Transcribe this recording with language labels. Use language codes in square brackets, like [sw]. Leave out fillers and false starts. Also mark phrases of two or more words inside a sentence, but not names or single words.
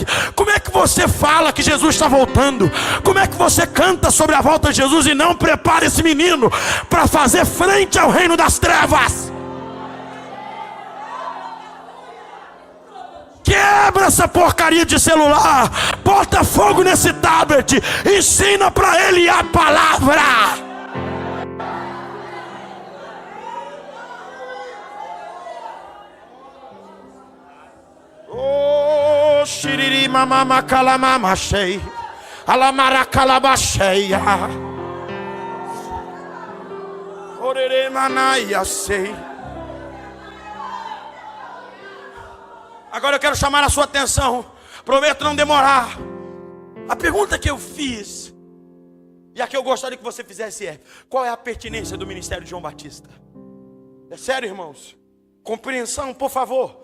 [pt] Como é que você fala que Jesus está voltando? Como é que você canta sobre a volta de Jesus e não prepara esse menino para fazer frente ao reino das trevas? Quebra essa porcaria de celular, bota fogo nesse tablet, ensina para ele a palavra. Oh, shiriri mama kalamama shei, alamara kalabacheia, orere manaya sei. Agora eu quero chamar a sua atenção. Prometo não demorar. A pergunta que eu fiz, e a que eu gostaria que você fizesse é: qual é a pertinência do ministério de João Batista? É sério, irmãos? Compreensão, por favor.